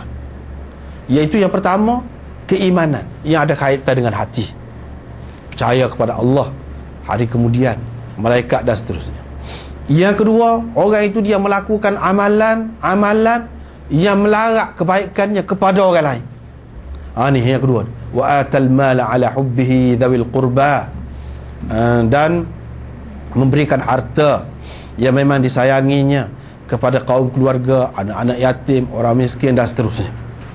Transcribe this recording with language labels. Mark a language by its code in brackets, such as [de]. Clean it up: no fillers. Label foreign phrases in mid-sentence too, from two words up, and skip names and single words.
[ms] Iaitu yang pertama, keimanan yang ada kaitan dengan hati, percaya kepada Allah, hari kemudian, malaikat dan seterusnya. Yang kedua, orang itu dia melakukan amalan yang melarat kebaikannya kepada orang lain. Ni yang kedua. [ar] وآتى المال على حبه ذوي القربى, [ms] dan memberikan harta yang memang disayanginya kepada kaum keluarga, anak-anak yatim, orang miskin dan seterusnya.